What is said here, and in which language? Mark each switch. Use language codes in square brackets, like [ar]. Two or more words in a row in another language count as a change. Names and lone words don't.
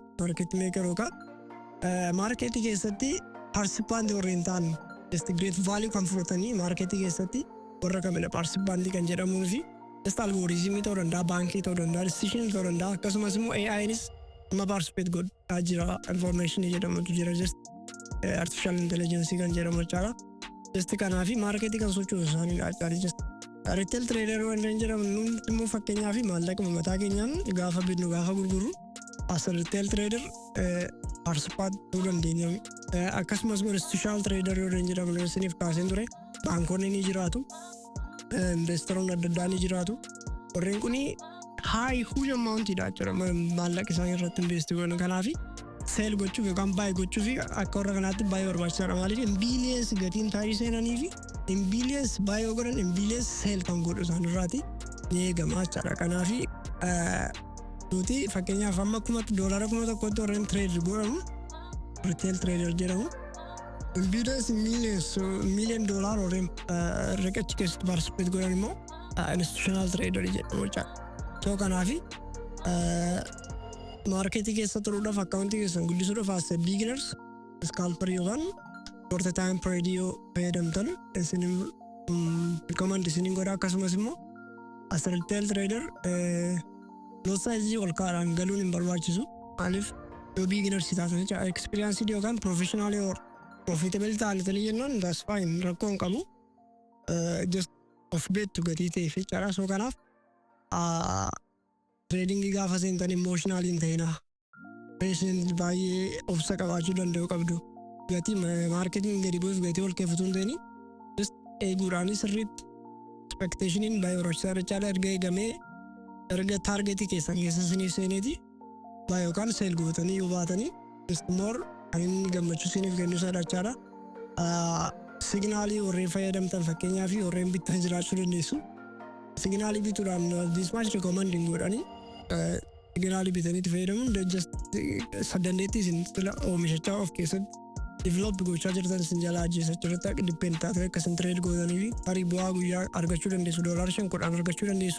[en] Market maker [om] yookaan marketii keessatti participant warreen ta'an [en] just great value [om] kan fudhatanii marketii keessatti warra kamidha participant kan jedhamuu fi just algoritmii ta'uu danda'a baankii ta'uu danda'a decision ta'uu danda'a akkasumas immoo AI'nis amma participate godhaa jira information jedhamutu jira just [en] artificial intelligence [om] kan jedhamu jechaadha. Just kanaafi marketii kan sochoosu isaanii jechaadha. Just [en] retail trader [om] waan jedhamu nuti immoo fakkeenyaaf maallaqa mataa keenyaan gaafa binnu gaafa gurguru as [en] retail trader [om] participate ta'uu dandeenya. Akkasumas immoo [en] institutional trader [om] yoo jedhamu isiniif kaaseen ture baankonni ni jiraatu. Investoroonni adda addaa ni jiraatu. Warreen kuni [en] high huge amount [om] jechuudha maallaqa isaan irratti invest godhan kanaafi sell gochuuf yookaan buy gochuuf akka warra kanaatti baay'ee barbaachisaadha maaliif [en] in billions [om] gatiin taayii seenanii fi [en] in billions [om] buy godhan [en] in billions [om] sell kan godhu isaan irraati ni eegama jechuudha kanaafi nuti fakkeenyaaf amma $1,000 1,000 warreen trade godhamu [en] retail trader [om] jedhamu [en] in billions in millions [om] $1,000,000 warreen riqicha keessatti participate godhan immoo [en] institutional trader [om] jedhamu jechuudha. So kanaafi marketii keessa turuudhaaf akkaawuntii keessan guddisuudhaaf as [en] beginners scalper [om] yookaan [en] short time radio [om] fayyadamtan isinin recommend isinin godha akkasumas immoo as [en] retail trader lot size [om] ol kaadhaan galuun hin barbaachisu maaliif yoo beginners taatan jecha experience yookaan [en] professional or profitable [om] ta'anii jennaan [en] that's fine [om] rakkoo hin qabu just of beektu gatii ta'eef jechaadha. So kanaaf trading gaafa seentan emotional hin ta'ina patient baay'ee obsa qabaachuu danda'u qabdu gatii marketing gadi bu'uuf gatii ol keeffatu hin ta'ini just eeguudhaan sirriitti expectationiin baay'ee barbaachisaadha jechaadha. Erga eegamee erga targetii keessan keessa isiniif seeneeti baay'ee yookaan seel gootanii yoo baatanii [en] just more [om] kan inni gammachuu isiniif kennu isaadha jechaadha. Signaalii warreen fayyadamtan fakkeenyaa fi warreen bittan jiraachuu dandeessu. Signaalii bituudhaan [en] this much recommending [om] godhanii signaalii bitaniitti fayyadamuun just dandeettii isin oomishachaa of keessatti develop gochaa jirtan isin jalaa ajjeesachuu irratti akka depend taate akka isin trade gootanii fi tarii bu'aa guyyaa argachuu dandeessu $5 argachuu dandeessu.